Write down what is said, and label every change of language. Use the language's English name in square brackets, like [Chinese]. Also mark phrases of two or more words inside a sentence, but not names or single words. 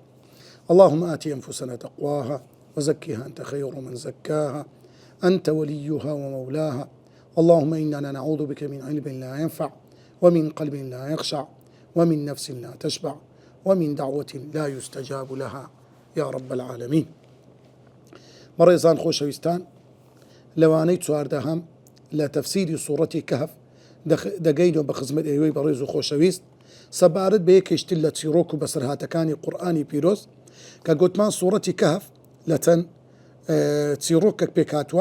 [Arabic] اللهم آت أنفسنا تقواها وزكها أنت خير من زكاها، أنت وليها ومولاها. اللهم إننا نعوذ بك من علم لا ينفع، ومن قلب لا يخشع، ومن نفس لا تشبع، ومن دعوة لا يستجاب لها يا رب العالمين. [Central Kurdish] بەڕێزان خۆشەویستان، لەوانەی چواردەهەم لە تەفسیری سوورەتی کەهف دەگەینەوە بە خزمەت ئێوەی بەڕێز و خۆشەویست سەبارەت بە یەکێشتر لە چیرۆک و بەسەرهاتەکانی قورئانی پیرۆز کە گوتمان سوورەتی کەهف لە چەند چیرۆکێک پێکهاتووە.